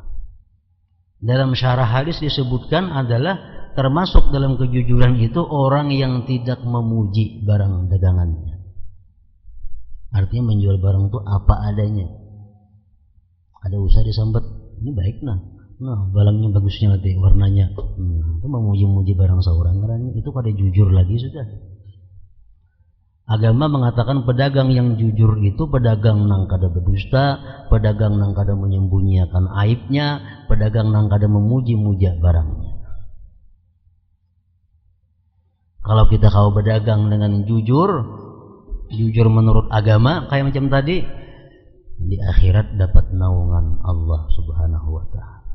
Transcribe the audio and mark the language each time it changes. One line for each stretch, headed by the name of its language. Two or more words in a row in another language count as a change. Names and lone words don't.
Banjar: Dalam syarah hadis disebutkan adalah termasuk dalam kejujuran itu orang yang tidak memuji barang dagangannya. Artinya menjual barang itu apa adanya. Ada usaha disambet, ini baik nah barangnya bagusnya nanti warnanya, itu memuji-muji barang seorang, karena itu kada jujur lagi sudah. Agama mengatakan pedagang yang jujur itu pedagang nang kada berdusta, pedagang nang kada menyembunyikan aibnya, pedagang nang kada memuji-muja barangnya. Kalau kita kau berdagang dengan jujur menurut agama kayak macam tadi, di akhirat dapat naungan Allah
Arabic: سبحانه وتعالى.